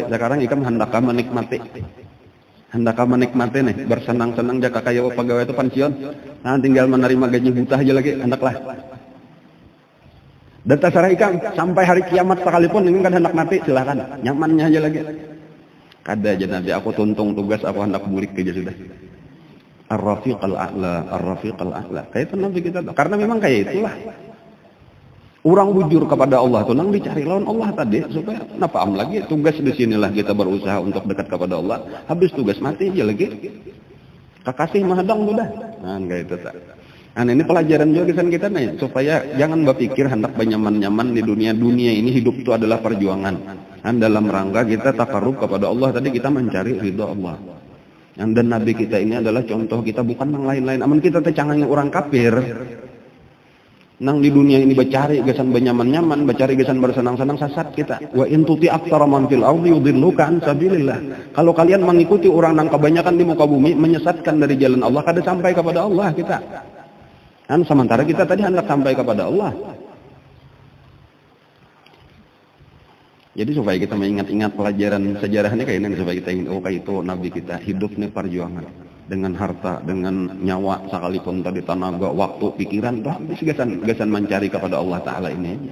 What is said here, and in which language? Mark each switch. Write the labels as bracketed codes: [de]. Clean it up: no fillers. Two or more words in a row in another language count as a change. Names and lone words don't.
[bjn] Sekarang ikam hendakkah menikmati. Hendakkah menikmati nih, bersenang-senang jaka kaya pegawai itu pensiun. Nah, tinggal menerima gaji buta aja lagi, hendaklah. Dan terserah ikam, sampai hari kiamat sekalipun ini kan hendak mati, silakan. Nyamannya aja lagi. Kada aja Nabi, aku tuntung tugas, aku hendak bulik aja sudah. [ar] الرفيق الأعلى، الرفيق الأعلى. [bjn] Kayak itu Nabi kita. Karena memang kayak itulah. Orang bujur kepada Allah tuh nang dicari lawan Allah tadi supaya nafaam lagi tugas di sinilah kita berusaha untuk dekat kepada Allah. Habis tugas mati aja lagi. Kekasih mahadang sudah. Nah, kayak itu tak. Nah, ini pelajaran juga kesan kita nih supaya jangan berpikir hendak nyaman-nyaman di dunia ini hidup itu adalah perjuangan. [id] Dan dalam rangka kita takarrub kepada Allah tadi kita mencari ridha Allah. Dan Nabi kita ini adalah contoh kita bukan yang lain-lain. [bjn] Aman kita tercangangi orang kafir. Nang di dunia ini bercari gesan benyaman-nyaman, bercari gesan bersenang-senang sesat kita. [ar] وإن تطع أكثر من في الأرض يضلوك عن سبيل الله. [bjn] Kalau kalian mengikuti orang nang kebanyakan di muka bumi menyesatkan dari jalan Allah, kada sampai kepada Allah kita. Dan sementara kita tadi hendak sampai kepada Allah. Jadi supaya kita mengingat-ingat pelajaran sejarahnya kayak ini, supaya kita ingin kayak itu Nabi kita hidup nih perjuangan dengan harta, dengan nyawa sekalipun tadi tenaga, waktu, pikiran, tuh habis gasan mencari kepada Allah Taala ini.